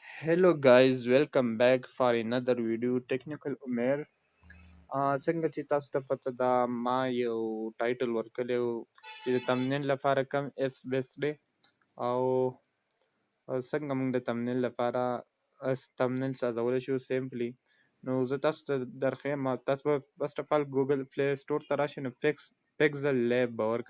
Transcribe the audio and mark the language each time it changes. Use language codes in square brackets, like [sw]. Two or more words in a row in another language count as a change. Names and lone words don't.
[en] Hello guys, welcome back for another video. Technical Umair. [ps] څنګه چې تاسو ته پته ده ما یو ټایټل ورکړی و چې د تمنیل لپاره کم [en] apps best [ps] دی او څنګه موږ د تمنیل لپاره تمنیل سازولی شو سیمپلی. نو زه تاسو ته درښیم تاسو به [en] first of all [ps] ګوګل پلی سټور ته راشئ نو پکسل لیب به ورکئ.